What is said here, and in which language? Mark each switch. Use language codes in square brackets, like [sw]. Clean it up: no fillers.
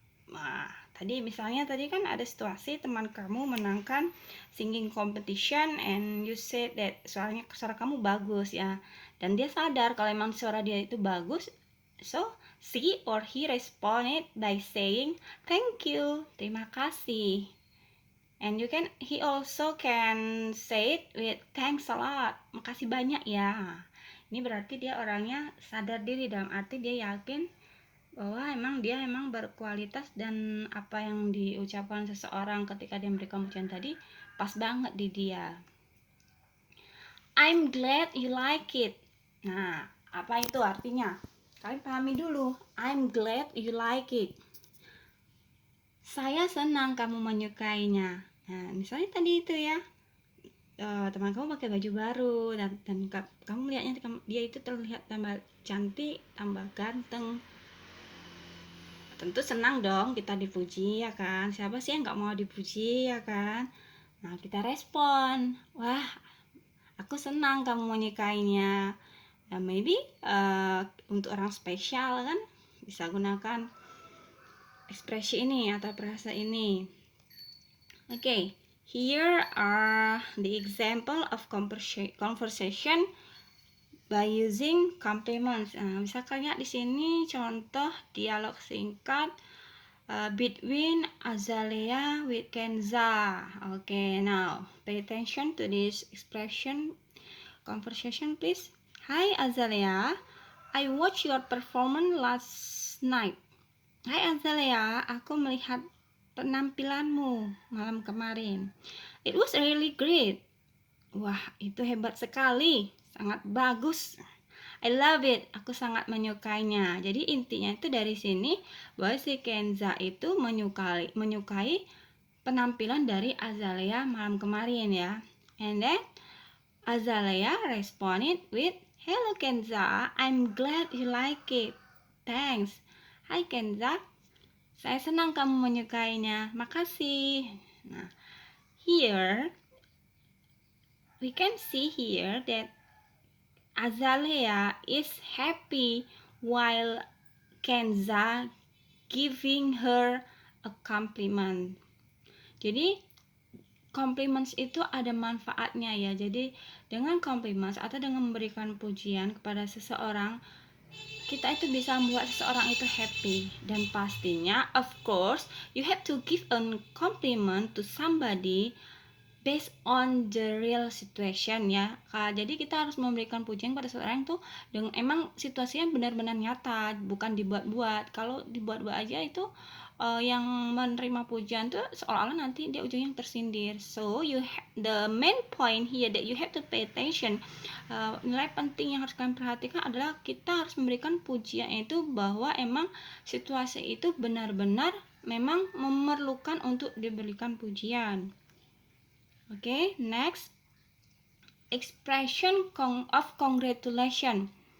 [id] Nah, misalnya tadi kan ada situasi teman kamu menangkan [en] singing competition and you said that [id] suara kamu bagus ya, dan dia sadar kalau emang suara dia itu bagus. [en] So she or he responded by saying thank you, [id] terima kasih. [en] And he also can say it with thanks a lot, [id] makasih banyak ya. Ini berarti dia orangnya sadar diri, dalam arti dia yakin bahwa dia berkualitas dan apa yang diucapkan seseorang ketika dia memberikan pujian tadi pas banget di dia. [en] I'm glad you like it. [id] Nah, apa itu artinya? Kalian pahami dulu. [en] I'm glad you like it. [id] Saya senang kamu menyukainya. Nah, misalnya tadi itu ya, teman kamu pakai baju baru dan kamu melihatnya dia itu terlihat tambah cantik, tambah ganteng. Tentu senang dong kita dipuji ya kan. Siapa sih yang nggak mau dipuji ya kan? Nah, kita respon, wah, aku senang kamu menyukainya. Maybe untuk orang spesial kan bisa gunakan ekspresi ini atau frase ini. [en] Okay, here are the example of conversation by using compliments. [id] Bisa kalian lihat di sini contoh dialog singkat [en] between Azalea with Kenza. Okay, now pay attention to this expression conversation, please. Hi Azalea, I watched your performance last night. [id] Hai Azalea, aku melihat penampilanmu malam kemarin. [en] It was really great. [id] Wah, itu hebat sekali, sangat bagus. [en] I love it, [id] aku sangat menyukainya. Jadi intinya itu dari sini bahwa si Kenza itu menyukai penampilan dari Azalea malam kemarin ya. [en] And then Azalea responded with, "Hello Kenza, I'm glad you like it. Thanks." [id] Hai Kenza, saya senang kamu menyukainya. Makasih. [en] Nah, here we can see here that Azalea is happy while Kenza giving her a compliment. [id] Jadi compliments itu ada manfaatnya ya. Jadi dengan compliments atau dengan memberikan pujian kepada seseorang, kita itu bisa membuat seseorang itu happy. Dan pastinya [en] of course you have to give a compliment to somebody based on the real situation ya. [id] Jadi kita harus memberikan pujian pada seseorang itu dengan emang situasinya benar-benar nyata, bukan dibuat-buat. Kalau dibuat-buat aja itu yang menerima pujian tuh seolah-olah nanti dia ujungnya tersindir. [en] So the main point here that you have to pay attention, [id] nilai penting yang harus kalian perhatikan adalah kita harus memberikan pujian itu bahwa emang situasi itu benar-benar memang memerlukan untuk diberikan pujian. [en] Okay, next expression of congratulation.